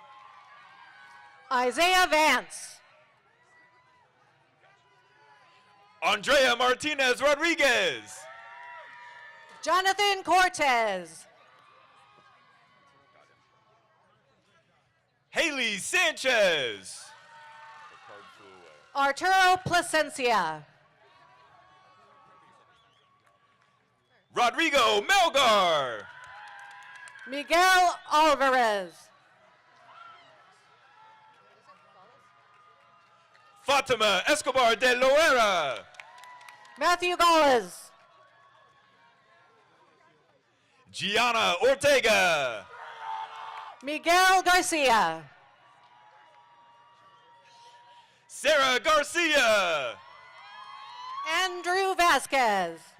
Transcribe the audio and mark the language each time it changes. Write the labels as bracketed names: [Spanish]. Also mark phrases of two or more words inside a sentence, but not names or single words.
[English] Isaiah Vance. Andrea Martinez Rodriguez. Jonathan Cortez. Haley Sanchez. Arturo Placencia. Rodrigo Melgar. Miguel Alvarez. Fatima Escobar de Loera. Matthew Gomez. Gianna Ortega. Miguel Garcia. Sarah Garcia. Andrew Vasquez.